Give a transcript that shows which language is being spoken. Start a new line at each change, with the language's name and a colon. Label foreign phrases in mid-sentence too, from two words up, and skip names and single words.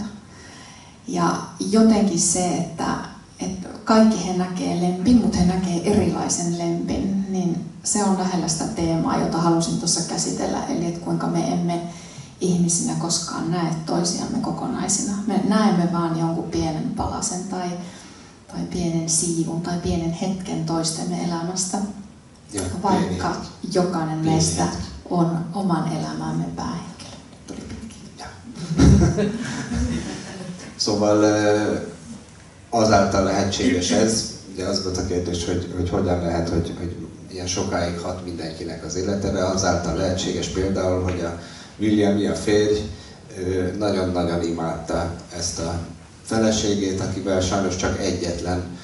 Finnish: Ja jotenkin se, että kaikki he näkee Lempin, mutta he näkee erilaisen Lempin, niin se on lähellä sitä teemaa, jota halusin tuossa käsitellä, eli että kuinka me emme ihmisinä koskaan näe toisiamme kokonaisina. Me näemme vaan jonkun pienen palasen tai pienen siivun tai pienen hetken toistemme elämästä, ja vaikka jokainen meistä on oman elämämme päähenkilö. Tuli pitkin.
Hungarian: Szóval azáltal lehetséges ez, ugye az volt a kérdés, hogy hogyan lehet, hogy ilyen sokáig hat mindenkinek az életére, azáltal lehetséges például, hogy a William, a férj, nagyon-nagyon imádta ezt a feleségét, akivel sajnos csak egyetlen